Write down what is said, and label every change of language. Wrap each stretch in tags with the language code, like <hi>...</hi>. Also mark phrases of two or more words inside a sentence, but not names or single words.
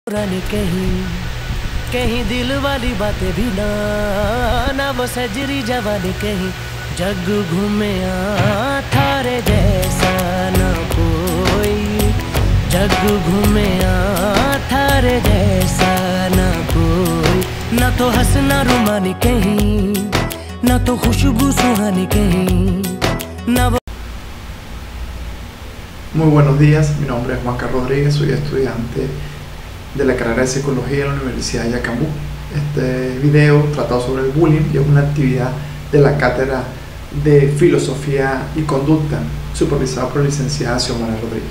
<hi>पुरानी कहीं दिल वाली बातें भी ना वो सजरी जवानी कहीं जग घूमे थारे जैसा ना कोई जग घूमे थारे जैसा ना कोई ना तो हंसना रुमानी कहीं ना तो खुशबू सुहानी कहीं ना।</hi> <es>Muy buenos días, mi nombre es Juan Carlos Rodríguez, soy estudiante de la carrera de Psicología en la Universidad de Yacambú. Este video tratado sobre el bullying y es una actividad de la Cátedra de Filosofía y Conducta supervisada por la licenciada Xiomara Rodríguez.</es>